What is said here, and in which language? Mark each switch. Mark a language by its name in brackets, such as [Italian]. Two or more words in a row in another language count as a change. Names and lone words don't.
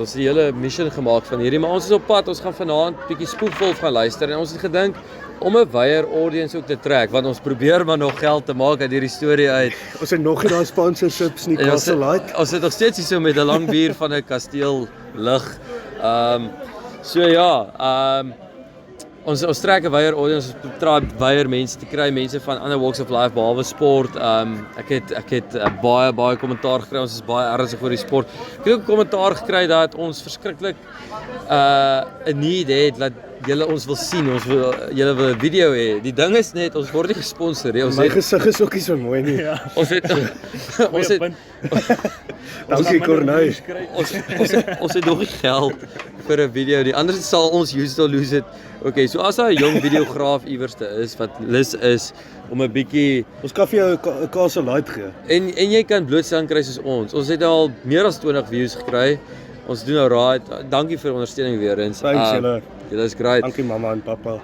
[Afrikaans] Ons het die hele mission gemaak van hierdie, maar ons is op pad. Ons gaan vanaand bietjie spoedvol gaan luister en ons het gedink om 'n wyeer audience ook te trek, want ons probeer maar nog geld te maak uit hierdie storie uit. Ons het nog nie daai sponsorships nie, En Castle Light. ons sit nog steeds hier so met 'n lang bier van 'n kasteel lig. So ja, ons trek 'n wyeer audience, ons probeer wyeer mense te kry, mense van ander [English] walks of life [Afrikaans] behalwe sport. Ek het baie kommentaar gekry. Ons is baie ernstig oor die sport. Ek het ook kommentaar gekry dat ons verskriklik 'n need het dat julle ons wil sien. Julle wil 'n video hê. Die ding is net ons word nie gesponsor nie. My gesig is ook nie so mooi nie. Ja. Ons het Dankie Corneille. ons het nog nie geld vir 'n video nie. Anders sal ons [English] use it or lose it. [Afrikaans] Okay, so as daar 'n jong videograaf iewerste is wat lus is om 'n bietjie Ons kan vir jou 'n Castle Light gee. en jy kan blootstelling kry soos ons. Ons het al meer as 20 views gekry. Ons doen nou right. Dankie vir die ondersteuning weer eens. Thanks julle. Julle is great. Dankie mamma en pappa.